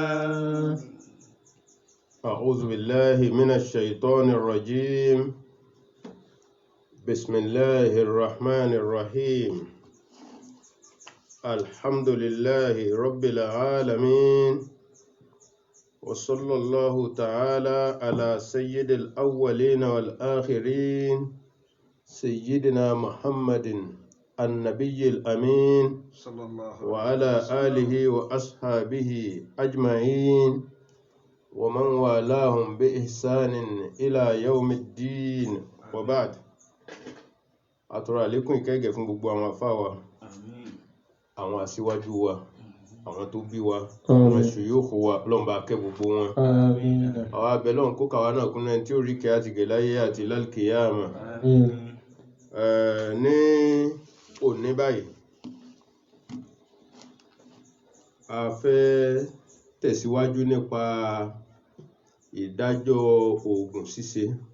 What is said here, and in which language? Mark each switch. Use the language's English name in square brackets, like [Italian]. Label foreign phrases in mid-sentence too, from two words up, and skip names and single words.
[Arabic] أعوذ بالله من الشيطان الرجيم بسم الله الرحمن الرحيم الحمد لله رب العالمين وصلى الله تعالى على سيد الأولين والآخرين سيدنا محمد النبي الأمين صلى الله عليه وعلى آله وأصحابه أجمعين ومن والاهم بإحسان إلى يوم الدين وبعد [Yoruba] àtọrọ àlékún ìkẹ́gẹ́ fún gbogbo àwọn àfáà wa àwọn aṣíwájú wa àwọn tó bí wa àwọn ṣùyókù wa Ọlọ́run bá kẹ́ gbogbo wọn àwọn abẹ́lọ́run kó kàwá náà kún ẹni tí ó rí kẹ́ àti gẹ̀ láyé àti lálkìyámà ní òní báyìí a fẹ́ tẹ̀síwájú nípa ìdájọ́ oògùn ṣíṣe.